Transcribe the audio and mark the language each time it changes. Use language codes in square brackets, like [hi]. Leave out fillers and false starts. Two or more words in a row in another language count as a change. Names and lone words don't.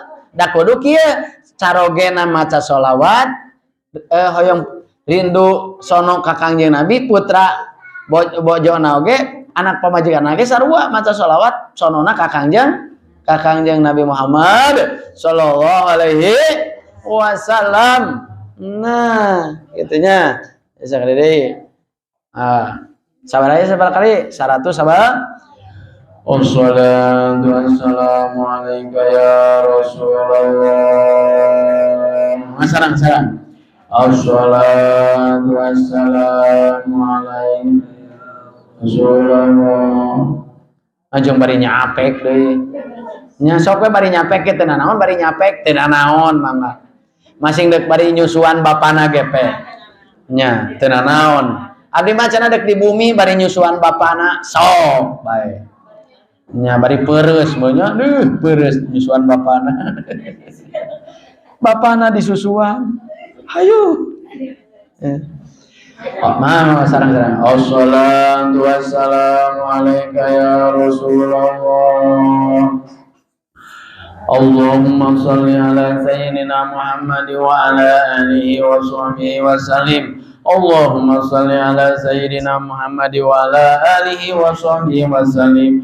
[su] Da kudu kieu carogena maca sholawat hoyong rindu sono ka Kangjeng Nabi putra bojona oge anak pamajikan lagi sarua maca sholawat sonona ka Kangjeng Nabi Muhammad [ar] صلى الله عليه وسلم. [su] Nah, gitunya. Sakali deui. Sabar kali 100 sabar. [ar] والصلاة والسلام عليك يا رسول الله. [su] Sarang. [ar] الصلاة والسلام عليك رسول الله. [su] Anjing bari nyapek deui. Nya sok we bari nyapek teh naon bari nyapek teh naon mangga. Masing dek bari nyusuan bapana ge pe. Nya teu naon. Abdi mah cenah dek di bumi bari nyusuan bapana sok bae. Nya bari peureus meuh nya peureus nyusuan bapana. Bapana disusuan. Hayu. Sarang. [ar] الصلاة والسلام عليك يا رسول الله. اللهم صل على سيدنا محمد وعلى آله وصحبه وسلم. اللهم صل على سيدنا محمد وعلى آله وصحبه وسلم.